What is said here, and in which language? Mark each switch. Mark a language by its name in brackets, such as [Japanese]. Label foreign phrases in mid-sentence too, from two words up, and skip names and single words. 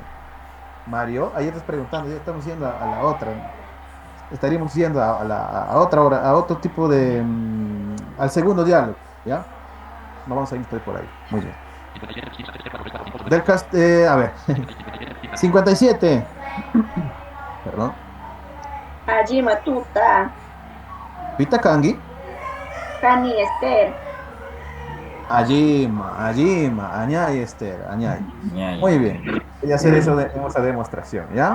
[Spanish] Ahí estás preguntando, ya estamos yendo a la otra. estaríamos yendo a otra hora, a otro tipo de, al segundo diálogo, ¿ya? No vamos a ir por ahí. Muy bien. A ver. 57. Perdón. [Quechua] Hajima tuta. Pita Kangi. Kani Esther. Ajima, Añay, Esther, Añay. Ñay. [Spanish] Muy bien. Voy a hacer esa demostración, ¿ya?